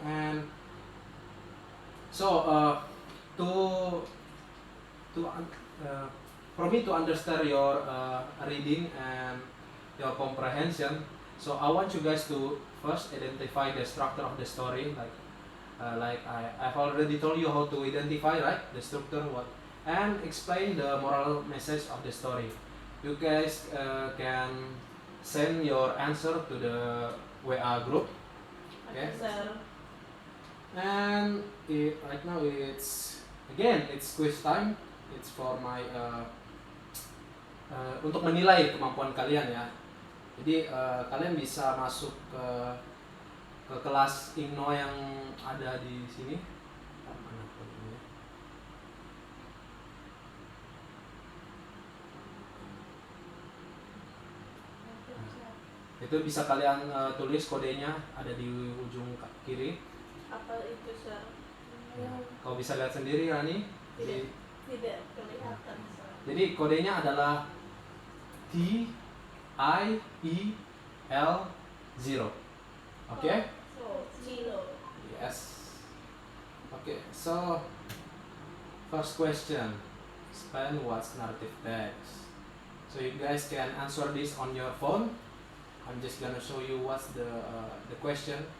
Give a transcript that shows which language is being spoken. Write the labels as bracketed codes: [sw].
[en] And so for me to understand your reading and your comprehension, so I want you guys to first identify the structure of the story, like I've already told you how to identify, right, the structure, what, and explain the moral message of the story. You guys can send your answer to the WA group. Okay, Okay. sir. And right now it's quiz time. It's for my [id] untuk menilai kemampuan kalian ya. Jadi kalian bisa masuk ke kelas Ingno yang ada di sini. Mana kodenya? Itu bisa kalian tulis kodenya, ada di ujung kiri. Apa itu, sir? Kau bisa lihat sendiri, Rani. Jadi, Tidak kelihatan, sir. jadi kodenya adalah TIEL0. Oke? [en] So, Cilo. Yes. Okay, so first question. Explain what's narrative text. So you guys can answer this on your phone. I'm just gonna show you what's the question.